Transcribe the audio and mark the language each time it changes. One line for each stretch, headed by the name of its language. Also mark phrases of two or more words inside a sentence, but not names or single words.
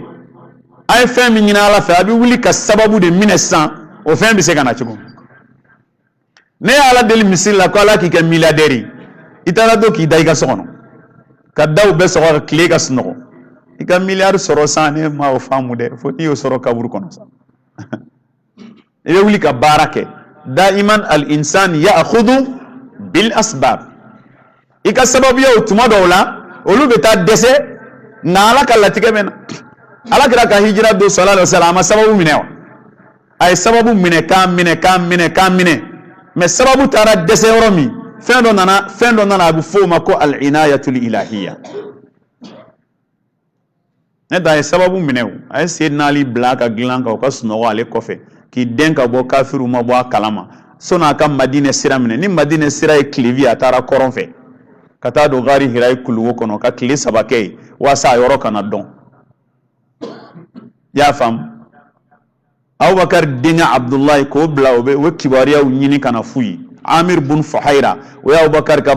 Bambara: a ye fɛn min ɲini Ala fɛ a bɛ wuli ka sababu de minɛ sisan o fɛn bɛ se ka na cogo ne ye Ala deli misiri la ko Ala k'i kɛ milliardaire ye i taara to k'i da i ka so kɔnɔ ka daw bɛɛ sɔgɔ ka tile ka sunɔgɔ i ka miliyari sɔrɔ san ne ma o faamu dɛ fo n'i y'o sɔrɔ kaburu kɔnɔ sa i bɛ wuli ka baara kɛ daiman
Arabic: الإنسان يأخذ بالأسباب
Bambara: i ka sababuyaw tuma dɔw la olu bɛ taa dɛsɛ nka Ala ka latigɛ bɛ na Alakira ka hijira don
Arabic: صلى الله عليه وسلم
Bambara: a ma sababu minɛ wa a ye sababu minɛ k'an minɛ mais sababu taara dɛsɛ yɔrɔ min fɛn dɔ nana a bɛ fɔ o ma ko
Arabic: العناية الإلهية
Bambara: ne da ye sababu minɛ o a ye Seydina Ali bila ka dilan kan o ka sunɔgɔ ale kɔfɛ k'i den ka bɔ kafiru ma bɔ a kalama sɔnni a ka Madinɛ sira minɛ ni Madinɛ sira ye tilebi a taara kɔrɔn fɛ ka taa don gari Hira ye kuluwo kɔnɔ ka tile 3 kɛ yen walasa a yɔrɔ kana dɔn i y'a faamu Abubakar denkɛ Abdulayi k'o bila o bɛ kibaruyaw ɲini ka na f'u ye Amir bun Fuhaira o ye Abubakar ka